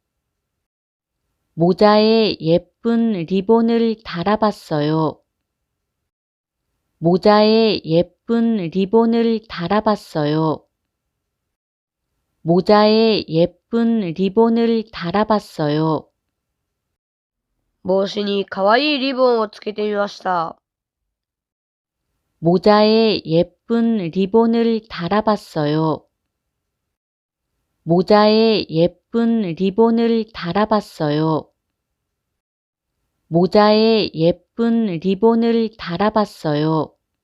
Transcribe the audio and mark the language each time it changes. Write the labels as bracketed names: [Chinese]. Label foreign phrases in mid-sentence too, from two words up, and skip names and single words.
[Korean] 모자에 예쁜 리본을 달아봤어요. 모자에 예쁜 리본을 달아봤어요. 모자에 예쁜 리본을 달아봤어요. [Japanese] 帽子にかわいいリボンをつけてみました。 [Korean] 모자에 예쁜 리본을 달아봤어요. 모자에 예쁜 리본을 달아봤어요. 모자에 예쁜 리본을 달아봤어요.